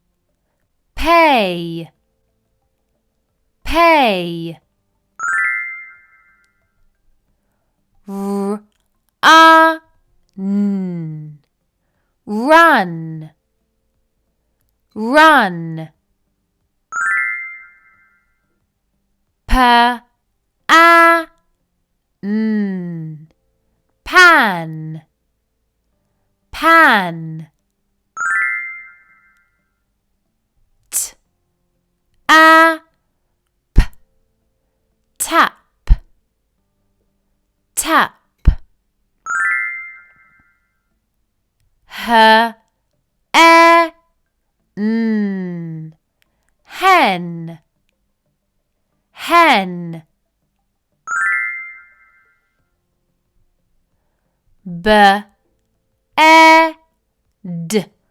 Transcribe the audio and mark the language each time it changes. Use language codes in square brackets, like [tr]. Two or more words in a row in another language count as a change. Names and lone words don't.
[en] Pay. Pay. R A N. Run. Run. P A N. Pan. Pan. T A P. Tap. Tap. H E N. Hen. Hen. B E D.